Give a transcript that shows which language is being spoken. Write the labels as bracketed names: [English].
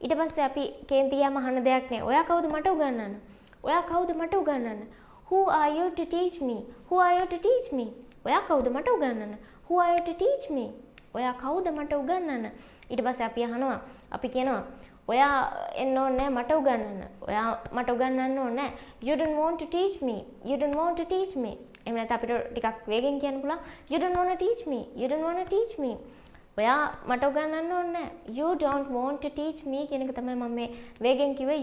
[Sinhala] ඊට පස්සේ අපි කේන්තියම අහන දෙයක් නේ. ඔයා කවුද මට උගන්වන්න? ඔයා කවුද මට උගන්වන්න? [English] Who are you to teach me? Who are you to teach me? [Sinhala] ඔයා කවුද මට උගන්වන්න? [English] Who are you to teach me? [Sinhala] ඔයා කවුද මට උගන්වන්න? ඊට පස්සේ අපි අහනවා. අපි කියනවා ඔයා එන්න ඕනේ මට උගන්වන්න. ඔයා මට උගන්වන්න ඕනේ. [English] You don't want to teach me. You don't want to teach me. [Sinhala] එහෙම නැත්නම් අපිට ටිකක් වේගෙන් කියන්න පුළුවන්. [English] You don't want to teach me. You don't want to teach me. [Sinhala] ඔයා මට උගන්වන්න ඕනේ. [English] You don't want to teach me [Sinhala] කියන එක තමයි මම මේ වේගෙන් කිව්වේ.